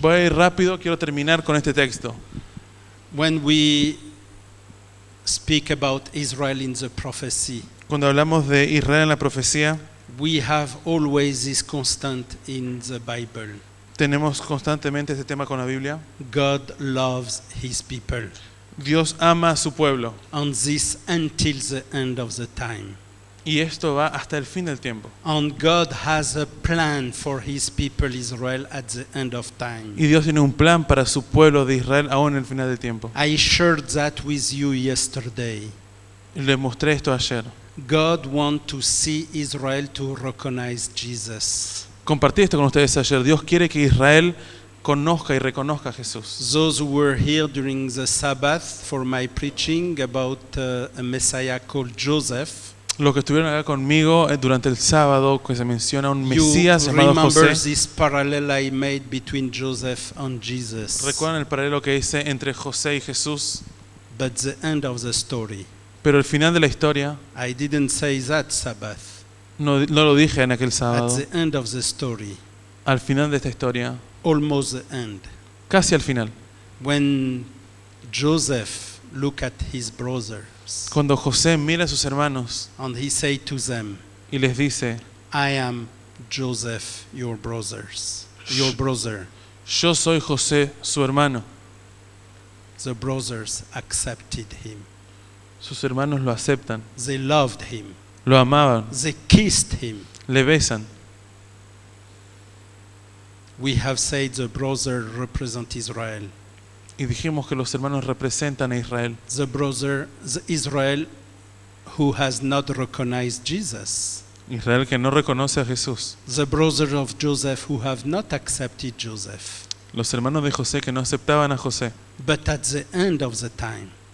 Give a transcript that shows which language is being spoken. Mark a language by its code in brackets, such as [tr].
[es] Voy a ir rápido, quiero terminar con este texto. [en] When we speak about Israel in the prophecy, [es] Cuando hablamos de Israel en la profecía, [en] we have always this constant in the Bible. [es] tenemos constantemente este tema con la Biblia. [en] God loves his people, [es] Dios ama a su pueblo [en] and this until the end of the time. [es] y esto va hasta el fin del tiempo. [en] And God has a plan for his people Israel at the end of time. [es] Y Dios tiene un plan para su pueblo de Israel aún en el final del tiempo. [en] I shared that with you yesterday. [es] Y les mostré esto ayer. [en] God wants to see Israel to recognize Jesus. [es] Compartí esto con ustedes ayer. Dios quiere que Israel conozca y reconozca a Jesús. [en] Those who were here during the Sabbath for my preaching about a Messiah called Joseph, [es] Los que estuvieron acá conmigo durante el sábado, que se menciona un [en] you [es] Mesías llamado [en] remember [es] José. [en] this parallel I made between Joseph and Jesus. [es] ¿Recuerdan el paralelo que hice entre José y Jesús? [en] But the end of the story [es] Pero al final de la historia, [en] I didn't say that Sabbath. [es] no lo dije en aquel [en] At [es] sábado, [en] the end of the story, [es] al final de esta historia, [en] almost the end, [es] casi al final, [en] when Joseph looked at his brothers [es] cuando José mira a sus hermanos [en] and he said to them, [es] y les dice, [en] I am Joseph, your brother. [es] yo soy José, su hermano. [en] The brothers accepted him. [es] Sus hermanos lo aceptan, [en] They loved him. [es] lo amaban, [en] They kissed him. [es] le besan. [en] We have said the brother represent Israel. [es] Y dijimos que los hermanos representan a Israel. [en] The Israel who has not recognized Jesus. [es] Israel que no reconoce a Jesús. [en] The brothers of Joseph who have not accepted Joseph. [es] Los hermanos de José que no aceptaban a José. [en] But at the end of the time,